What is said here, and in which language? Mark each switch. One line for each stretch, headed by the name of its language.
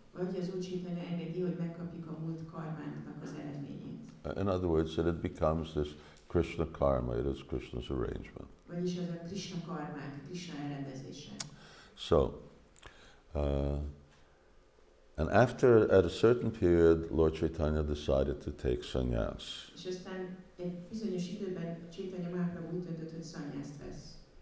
Hungarian: vagy az Úr Chaitanya engedi, hogy megkapjuk a múlt karmánknak az eredményét.
English: In other words, that it becomes this Krishna karma, it is Krishna's arrangement.
Hungarian: Vagyis az a Krishna karmánk, Krishna elrendezése.
English: So, and after, at a certain period, Lord Chaitanya decided to take sannyas.
Hungarian: És aztán egy bizonyos időben Chaitanya Mahaprabhu úgy döntött, hogy szannyászt vesz.